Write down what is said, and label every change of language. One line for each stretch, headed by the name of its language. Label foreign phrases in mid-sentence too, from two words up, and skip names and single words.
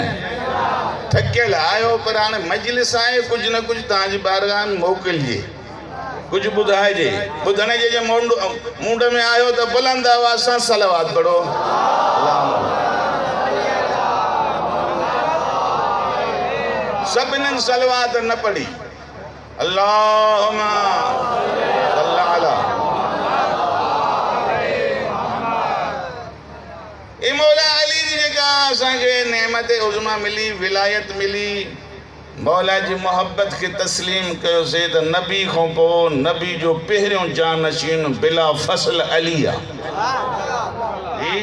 Sindhi: थकियल आयो पर हाणे मजलिस आहे, कुझु न कुझु तव्हांजी बारगाह में मोकिलिजे, कुझु ॿुधाइजे। ॿुधण जे मुंड में आयो त बुलंद आवाज़ सां सलवात पढ़ो। सभिनीनि सलवात न पढ़ी।
Arabic: اللهم صل على.
Sindhi: ए मौला अली जी जेका असांखे नेमत उज़्मा मिली, विलायत मिली, मौला जी मोहब्बत के तस्लीम कयोसीं त नबी खां पोइ नबी जो पहिरियों जानशीन बिला फसल अली आहे।